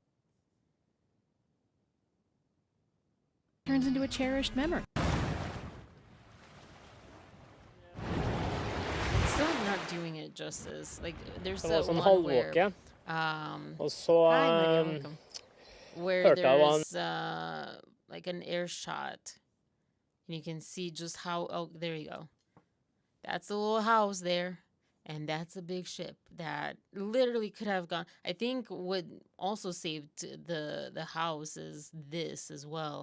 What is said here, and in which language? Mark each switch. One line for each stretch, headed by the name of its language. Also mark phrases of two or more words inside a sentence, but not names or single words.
English: Turns into a cherished memory. It's still not doing it justice. Like, there's
Norwegian: Det var
English: that
Norwegian: sånn
English: one where...
Norwegian: halvvåke. Og så
English: Hi, Maria, welcome. Where
Norwegian: hørte jeg hva
English: there's like an air shot. And you can see just how... Oh, there you go. That's a little house there. And that's a big ship that literally could have gone... I think what also saved the house is this as well.